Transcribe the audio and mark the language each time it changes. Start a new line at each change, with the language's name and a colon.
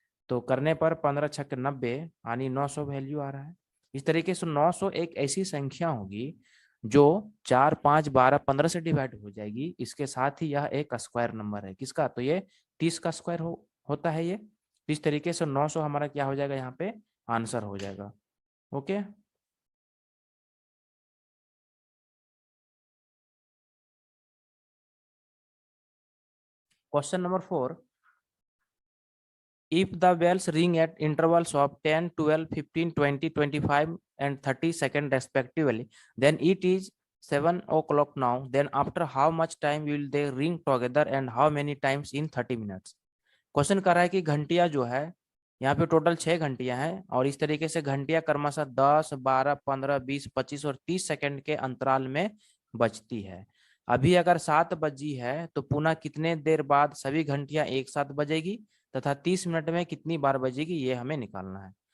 Hindi: तो करने पर 15 छक्के 90 यानी 900 वैल्यू आ रहा है। इस तरीके से 900 एक ऐसी संख्या होगी जो 4 5 12 15 से डिवाइड हो जाएगी। इसके साथ ही यह एक स्क्वायर नंबर है, किसका, तो ये 30 का स्क्वायर होता है ये। इस तरीके से 900 हमारा क्या हो जाएगा, यहाँ पे आंसर हो जाएगा।
English: Okay, question number 4, if the bells ring at intervals of 10 12 15 20 25 and 30 seconds respectively, then it is 7 o'clock now, then after how much time will they ring together and how many times in 30 minutes?
Hindi: Question कर रहा है कि घंटियां जो है यहाँ पे total 6 घंटियां हैं, और इस तरीके से घंटियां क्रमशः 10 12 15 20 25 और 30 सेकंड के अंतराल में बजती है। अभी अगर 7 बजी है तो पुनः कितने देर बाद सभी घंटियां एक साथ बजेगी तथा 30 मिनट में कितनी बार बजेगी, ये हमें निकालना है।